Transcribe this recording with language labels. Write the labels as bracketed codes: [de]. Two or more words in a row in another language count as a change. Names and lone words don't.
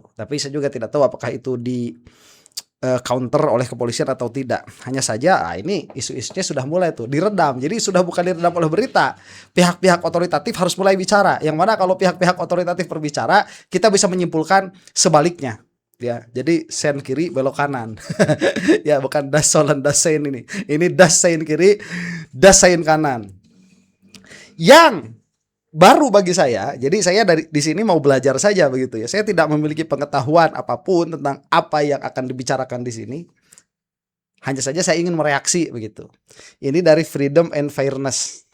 [id] Tapi saya juga tidak tahu apakah itu di counter oleh kepolisian atau tidak. Hanya saja ini isu-isunya sudah mulai tuh diredam. Jadi sudah bukan diredam oleh berita. Pihak-pihak otoritatif harus mulai bicara. Yang mana kalau pihak-pihak otoritatif berbicara, kita bisa menyimpulkan sebaliknya. Ya, jadi sen kiri belok kanan. Ya, bukan [de] das solen das sein [id] ini. Ini [de] das sein [id] kiri, [de] das sein [id] kanan. Yang baru bagi saya, jadi saya di sini mau belajar saja begitu ya. Saya tidak memiliki pengetahuan apapun tentang apa yang akan dibicarakan di sini. Hanya saja saya ingin mereaksi begitu. Ini dari Freedom and Fairness.